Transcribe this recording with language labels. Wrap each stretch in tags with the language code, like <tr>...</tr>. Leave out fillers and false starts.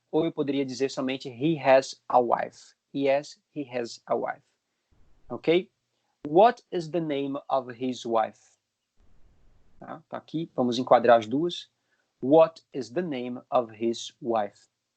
<pt>Ou eu poderia dizer somente</pt> <en>he has a wife. Yes, he has a wife. Ok? What is the name of his wife?</en> <pt>Tá aqui, vamos enquadrar as duas.</pt> <en>What is the name of his wife?</en>